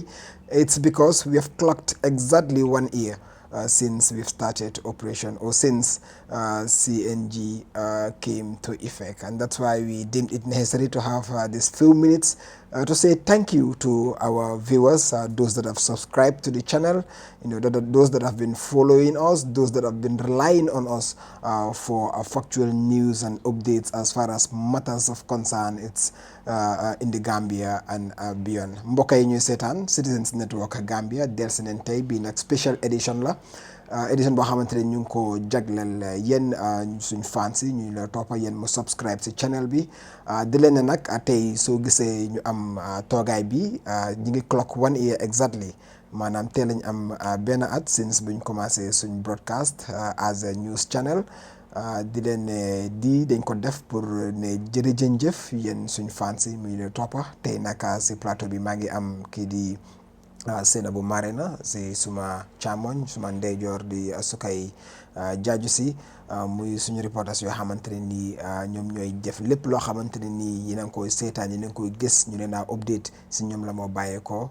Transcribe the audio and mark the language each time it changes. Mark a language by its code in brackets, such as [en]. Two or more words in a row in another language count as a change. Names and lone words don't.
[en] It's because we have clocked exactly 1 year since we've started operation, or since CNG came to effect, and that's why we deemed it necessary to have these few minutes to say thank you to our viewers, those that have subscribed to the channel, those that have been following us, those that have been relying on us for factual news and updates as far as matters of concern it's in the Gambia and beyond. [wo] Mbokk yi ñuy seetaan Citizens Network Gambia delsi nañ tey bii nag [en] special edition [wo] la édition boo xamante ne ñu ngi ko jagleel yéen suñ fans yi ñu la toppa yéen mu subscribe si channel bi di leen ne nag tey soo gisee ñu am toogaay bi ñu ngi [en] clock 1 year exactly, [wo] maanaam tey lañ am benn at since buñ commencé suñ [en] broadcast as a news channel. [wo] di leen ne dañ ko def pour ne jërëjëf yéen suñ fans yi muy ne toppa tey nag si plateau bi maa ngi am kii di Senabu Marina si suma càmmoñ, suma ndeyjoor di Sukay Jaaju si muy suñu reporters yoo xamante ne nii ñoom ñooy def lépp loo xamante ne nii yéen a ngi koy seetaan, yéen a ngi koy gis, ñu leen a update si ñoom la moo bàyyeekoo.